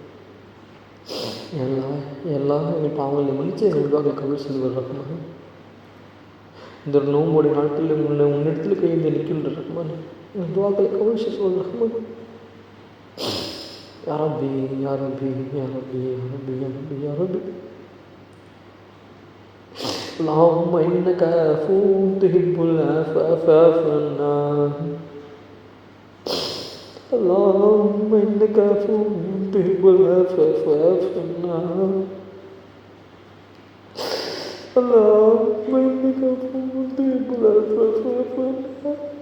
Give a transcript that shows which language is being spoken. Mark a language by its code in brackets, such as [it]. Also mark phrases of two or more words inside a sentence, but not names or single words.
[ta] எல்லாம் எங்கள் பாவங்களை மன்னித்து எங்கள் துவாக்களை கபூல் செய்து கொள் ரஹ்மானே. இந்த ஒரு நோம்போடைய நாட்களில் உன்னிடத்தில் கையில் நிற்கின்ற ரஹ்மானே. எங்கள் துவாக்களை கபூல் செய்து கொள் ரஹ்மானே. [ar] يا ربي يا ربي يا ربي يا ربي يا ربي يا ربي. اللهم إنك عفو تحب العفو فاعف عنا. اللهم إنك عفو تحب العفو فاعف عنا. اللهم إنك عفو تحب العفو فاعف عنا.